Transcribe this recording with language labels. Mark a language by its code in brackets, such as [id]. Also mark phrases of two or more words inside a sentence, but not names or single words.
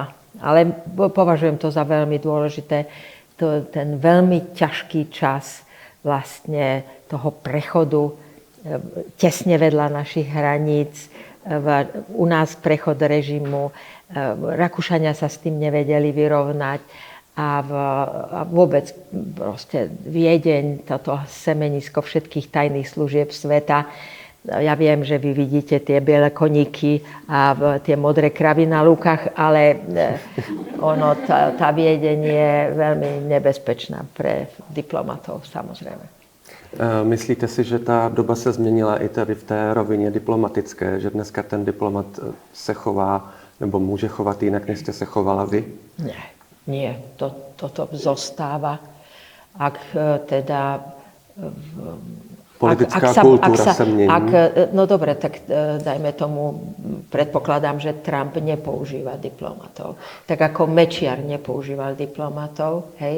[sk] Ale považujem to za veľmi dôležité. Ten veľmi ťažký čas vlastne toho prechodu tesne vedľa našich hraníc, u nás prechod režimu, Rakúšania sa s tým nevedeli vyrovnať a vôbec proste Viedeň, toto semenisko všetkých tajných služieb sveta. Ja viem, že vy vidíte tie biele koníky a tie modré kravy na lúkach, ale tá Viedeň je veľmi nebezpečná pre diplomatov, samozrejme. [cs] Myslíte si, že ta doba se změnila i tady v té rovině diplomatické, že dneska ten diplomat se chová nebo může chovat jinak, než jste se chovala vy? [sk] Nie. Toto zostáva. Ak teda... Politická kultúra sa mení. No dobre, tak dajme tomu, predpokladám, že Trump nepoužíva diplomatov. Tak ako Mečiar nepoužíval diplomatov, hej?